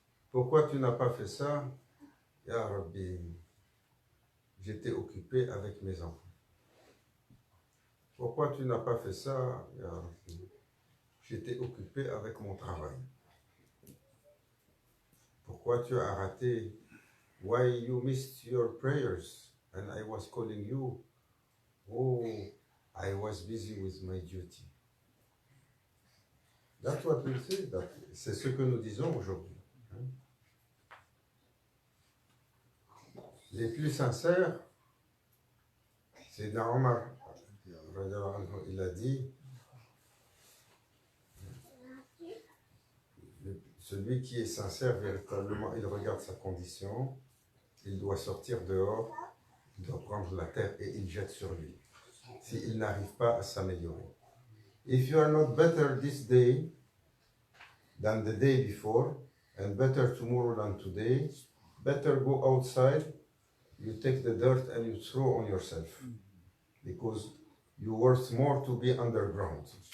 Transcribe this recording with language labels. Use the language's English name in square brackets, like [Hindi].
[French] Pourquoi tu n'as pas fait ça? Ya Rabbi, j'étais occupé avec mes enfants. Pourquoi tu n'as pas fait ça? Ya Rabbi, j'étais occupé avec mon travail. Pourquoi tu as raté? [English] Why you missed your prayers and I was calling you? Oh, I was busy with my duty. That's what we say. [French] C'est ce que nous disons aujourd'hui. Les plus sincères, c'est Omar, il a dit, celui qui est sincère véritablement, il regarde sa condition, il doit sortir dehors, il doit prendre la terre et il jette sur lui, s'il n'arrive pas à s'améliorer. [English] If you are not better this day than the day before, and better tomorrow than today, better go outside, you take the dirt and you throw on yourself, because you're worth more to be underground.